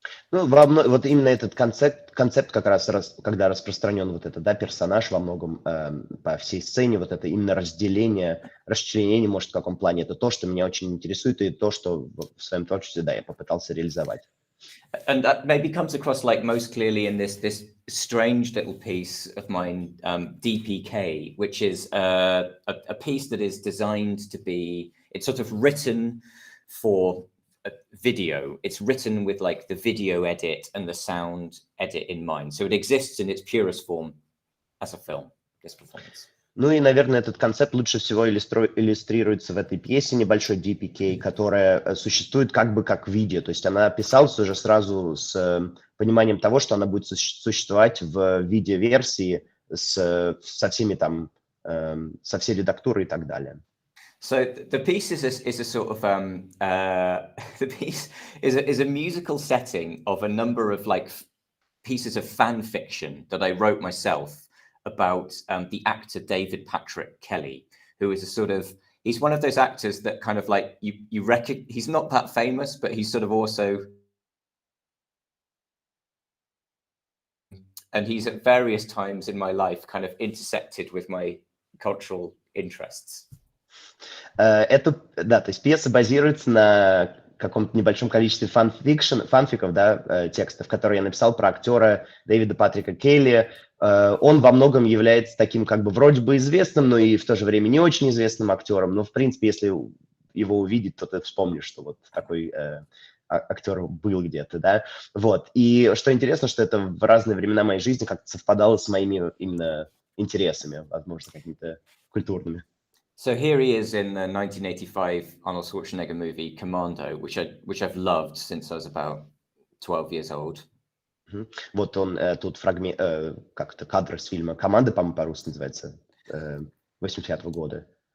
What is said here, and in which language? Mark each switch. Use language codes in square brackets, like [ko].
[ru] Ну, вот именно этот концепт как раз, когда распространен вот этот, да, персонаж во многом по всей сцене, вот это именно расчленение, может, в каком плане, это то, что меня очень интересует, и то, что в своем творчестве, да, я попытался реализовать. [en] And that maybe comes across like most clearly in this strange little piece of mine, Deepy Kaye, which is a piece that is designed to be, it's sort of written for a video. It's written with like the video edit and the sound edit in mind. So it exists in its purest form as a film, this performance. [ru] Ну и, наверное, этот концепт лучше всего иллюстрируется в этой пьесе небольшой Deepy Kaye, которая существует как бы как видео. То есть она писалась уже сразу с пониманием того, что она будет существовать в видеоверсии со всеми там, со всей редактурой и так далее. [en] So the piece is a sort of the piece is a musical setting of a number of like pieces of fan fiction that I wrote myself about the actor David Patrick Kelly, who is a sort of, he's one of those actors that kind of like you reckon he's not that famous, but he's sort of also, and he's at various times in my life kind of intersected with my cultural interests. [ru] Это, да, то есть пьеса базируется на каком-то небольшом количестве фанфиков, да, текстов, которые я написал про актера Дэвида Патрика Келли. Он во многом является таким как бы вроде бы известным, но и в то же время не очень известным актером. Но, в принципе, если его увидеть, то ты вспомнишь, что вот такой актер был где-то, да. Вот. И что интересно, что это в разные времена моей жизни как-то совпадало с моими именно интересами, возможно, какими-то культурными. [en] So here he is in the 1985 Arnold Schwarzenegger movie Commando, which I've loved since I was about 12 years old. [ru] Вот он тут фрагмент, как-то кадр с фильма «Команда», по-моему, по-русски называется, 80-го года.